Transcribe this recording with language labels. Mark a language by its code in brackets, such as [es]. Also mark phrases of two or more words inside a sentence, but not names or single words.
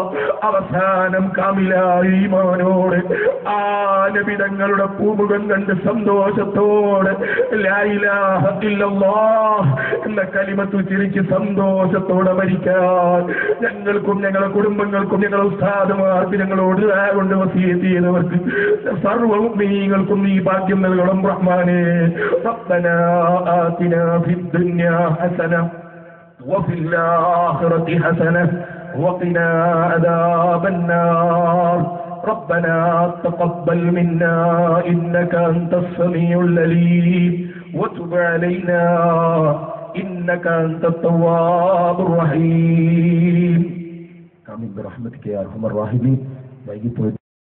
[ml] അവസാനം കാമിലായ ഈമാനോടെ ആ നബി തങ്ങളുടെ പൂമുഖം കണ്ട് സന്തോഷത്തോടെ [ar] لا إله إلا الله [ml] എന്ന കലിമത്ത് ഉച്ചരിച്ച് സന്തോഷത്തോടെ മരിക്കാൻ ഞങ്ങൾക്കും ഞങ്ങളുടെ കുടുംബങ്ങൾക്കും ഞങ്ങളുടെ ഉസ്താദുമാർക്ക് ഞങ്ങളോട് കൊണ്ട് വസിയത്ത് ചെയ്തവർക്ക് സർവ്വ മുഅ്മിനീങ്ങൾക്കും നീ ഭാഗ്യം നൽകണം റഹ്മാനേ. [ar] ربنا آتنا في الدنيا حسنة وفي الآخرة حسنة وقنا عذاب النار. ربنا تقبل منا إنك أنت السميع العليم وتب علينا إنك أنت التواب الرحيم. آمين برحمتك يا أرحم الراحمين.